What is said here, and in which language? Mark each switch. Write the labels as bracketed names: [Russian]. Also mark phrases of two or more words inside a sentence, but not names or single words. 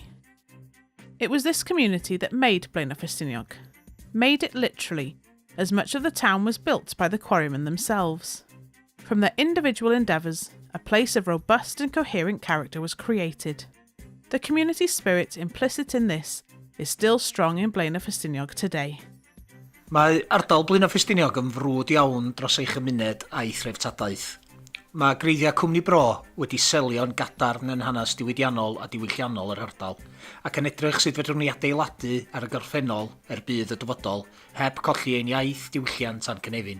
[English] It was this community that made Blaenau Ffestiniog, made it literally, as much of the town was built by the quarrymen themselves. From their individual endeavours, a place of robust and coherent character was created. The community spirit implicit in this is still strong in Blaenau Ffestiniog today. [Welsh] Mae ardal Blaenau Ffestiniog yn frwd iawn dros ei chymuned a'i Treftadaeth. Mae greiddiau cwmni bro wedi selio'n gadarn yn hanes diwydiannol a diwylliannol yr ardal, ac yn edrych sut fedrwn ni adeiladu ar y gorffennol bydd y dyfodol, heb colli ein iaith, diwylliant a'n cynefin.